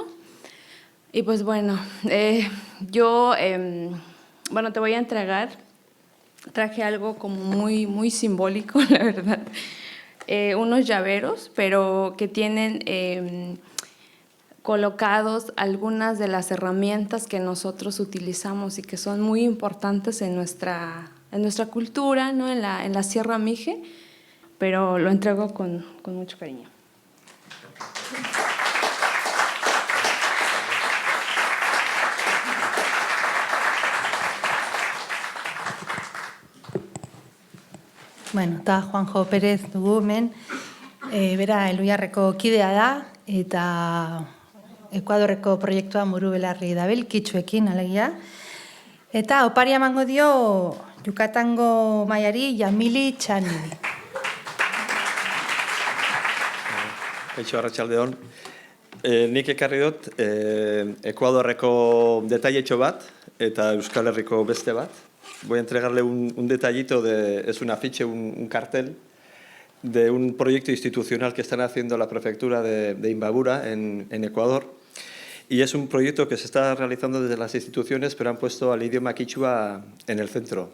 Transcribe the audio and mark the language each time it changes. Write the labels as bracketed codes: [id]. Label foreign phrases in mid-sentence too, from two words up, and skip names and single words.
[es] Y pues bueno, yo te voy a entregar, traje algo como muy simbólico, la verdad, unos llaveros, pero que tienen colocados algunas de las herramientas que nosotros utilizamos y que son muy importantes en nuestra cultura, ¿no? en la Sierra Mije, pero lo entrego con mucho cariño. [eu] Bueno, eta Juanjo Pérez dugu hemen, bera Eluiarreko kidea da, eta Ekuadorreko proiektua buru belarri dabil, kitxuekin alegia. Eta oparia emango dio Yukatango maiari Yamili Txani. Kaixo, arratsaldeon. Nik ekarri dut Ekuadorreko detailetxo bat eta Euskal Herriko beste bat. [es] Voy a entregarle un detallito, es un afiche, un cartel de un proyecto institucional que están haciendo la prefectura de Imbabura en Ecuador. Y es un proyecto que se está realizando desde las instituciones, pero han puesto al idioma quichua en el centro.